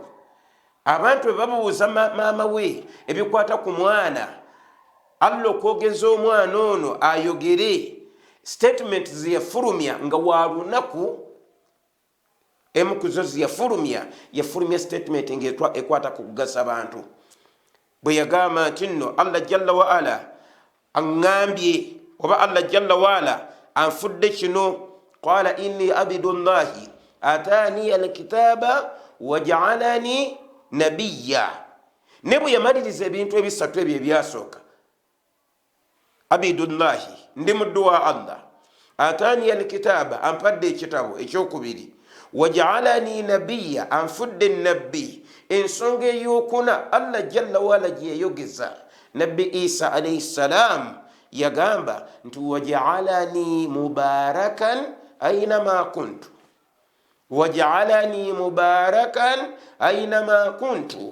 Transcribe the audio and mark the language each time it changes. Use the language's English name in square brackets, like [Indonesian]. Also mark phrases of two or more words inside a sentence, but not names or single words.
[Ganda] Abantu bwe babuuza maama we ebikwata ku mwana, Allah okwogeza omwana ono ayogere, statement ziyafulumya nga wa lunaku, emu ku zo ziyafulumya statement ng'ekwata ku kugasa abantu. Bwe yagamba nti nno [Arabic] الله جل وعلا [Ganda] aŋŋambye, oba [Arabic] الله جل وعلا [Ganda] anfudde kino, [Arabic] قال إني عبد الله آتاني الكتاب وجعلني نبيا. [Ganda] Ne bwe yamaliriza ebintu ebisatu ebyo ebyasooka, abidullahi, ndi muddu wa Allah, [Arabic] آتاني الكتاب, [Ganda] ampadde ekitabo ekyokubiri, [Arabic] وجعلني نبيا, [Ganda] anfudde nabbi. Ensonga ey'okuna [Arabic] الله جل وعلا [Ganda] gye yayogeza Nabbi Isa [Arabic] عليه السلام [Ganda] yagamba nti [Arabic] وجعلني مباركا أينما كنت, وجعلني مباركا أينما كنت.